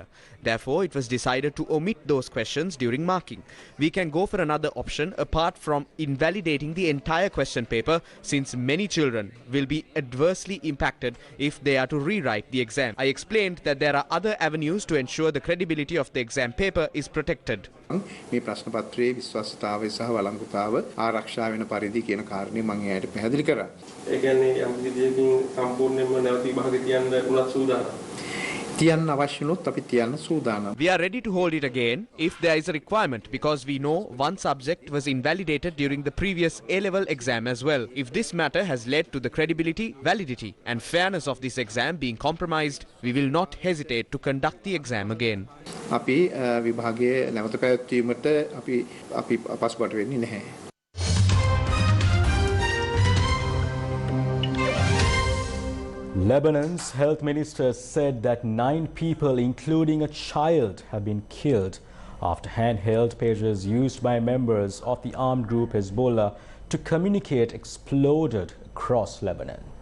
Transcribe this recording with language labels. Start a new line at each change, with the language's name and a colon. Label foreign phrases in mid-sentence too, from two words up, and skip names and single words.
English: Therefore, it was decided to omit those questions during marking. We can go for another option apart from invalidating the entire question paper, since many children will be adversely impacted if they are to rewrite the exam. I explained that there are other avenues to ensure the credibility of the exam paper is protected.
Sinhala: මේ ප්‍රශ්න පත්‍රයේ විශ්වාසතාවය සහ වළංගුතාව ආරක්ෂා වෙන පරිදි කියන කාරණේ මම එයාට පැහැදිලි කරා. ඒ කියන්නේ යම් විදියකින් සම්පූර්ණයෙන්ම නැවත විභාගෙ තියන්න උනත් සූදානම්. තියන්න අවශ්‍ය වුණොත් අපි තියන්න සූදානම්.
English: We are ready to hold it again if there is a requirement, because we know one subject was invalidated during the previous A-level exam as well. If this matter has led to the credibility, validity and fairness of this exam being compromised, we will not hesitate to conduct the exam again.
Sinhala: අපි විභාගයේ නැවත පැවැත්වීමට අපි පසුබට වෙන්නේ නැහැ.
English: Lebanon's health minister said that 9 people, including a child, have been killed after handheld pagers used by members of the armed group Hezbollah to communicate exploded across Lebanon.